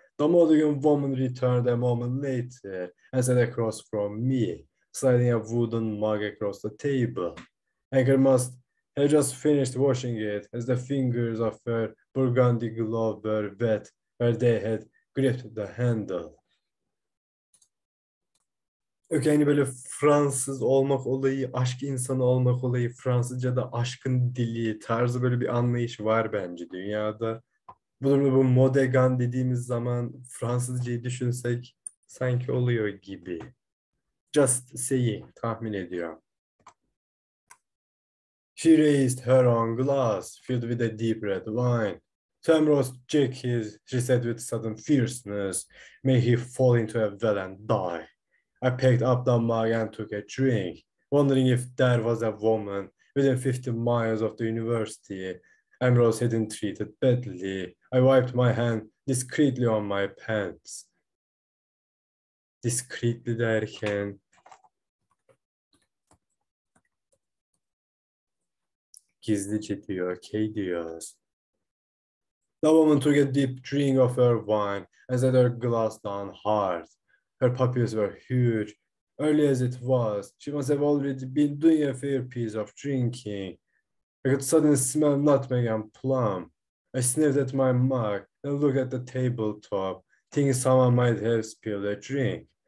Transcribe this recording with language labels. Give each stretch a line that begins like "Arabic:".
English: The Modigan woman returned a moment later and sat across from me, sliding a wooden mug across the table. Anchor must have just finished washing it as the fingers of her burgundy glove were wet where they had gripped the handle.
Turkish: Yok yani böyle Fransız olmak olayı, aşk insanı olmak olayı, Fransızca'da aşkın dili tarzı böyle bir anlayış var bence dünyada. Bu modegan dediğimiz zaman Fransızcayı düşünsek sanki oluyor gibi.
English: Just saying,
Turkish: tahmin ediyorum.
English: She raised her own glass, filled with a deep red wine. Tamros Jackies, she said with sudden fierceness, may he fall into a well and die. I picked up the mug and took a drink, wondering if there was a woman within 50 miles of the university. Ambrose had been treated badly. I wiped my hand discreetly on my pants.
Turkish: Discreetly derken gizlice diyor, okay diyoruz.
English: The woman took a deep drink of her wine and set her glass down hard. Her pupils were huge. Early as it was, she must have already been doing a fair piece of drinking. I could suddenly smell nutmeg and plum. I sniffed at my mug and looked at the tabletop, thinking someone might have spilled a drink.